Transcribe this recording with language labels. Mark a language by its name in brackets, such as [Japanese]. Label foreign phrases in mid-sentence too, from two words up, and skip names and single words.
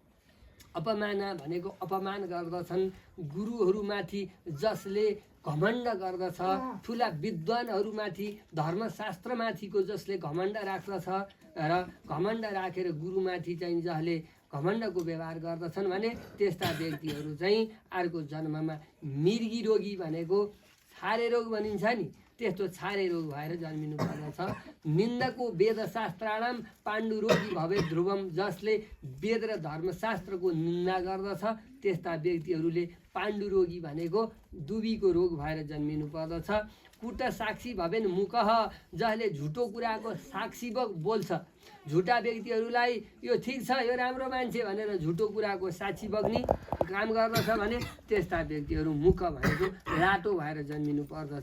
[Nepali] अपमाना भनेको अपमान गर्दछन्, गुरुहरूमाथि जसले घमण्ड गर्दछ, ठुला विद्वानहरूमाथि धर्मशास्त्रमाथिको जसले घमण्ड राख्दछ र घमण्ड राखेर गुरुमाथि चाहिँ जसले घमण्डको व्यवहार गर्दछन् भने त्यस्ता व्यक्तिहरू चाहिँ अर्को जन्ममा मृगी रोगी भनेको छारे रोग भनिन्छ नि, त्यस्तो छारे रोग भएर जन्मिनु पर्दछ। [Sanskrit] निन्दको वेदशास्त्राणाम पाण्डुरोगी भवे ध्रुवम, [Nepali] जसले वेद र धर्मशास्त्रको निन्दा गर्दछ त्यस्ता व्यक्तिहरूले पाण्डुरोगी भनेको दुबीको रोग भएर जन्मिनु पर्दछ। [Sanskrit] कुट साक्षी भवेन मुकह, [Nepali] जसले झुटो कुराको साक्षी बोल्छ, झुटा व्यक्तिहरूलाई यो ठिक छ यो राम्रो मान्छे भनेर झुटो कुराको साक्षी बग्ने काम गर्दछ भने त्यस्ता व्यक्तिहरू मुख भनेको लाटो भएर जन्मिनु पर्दछ।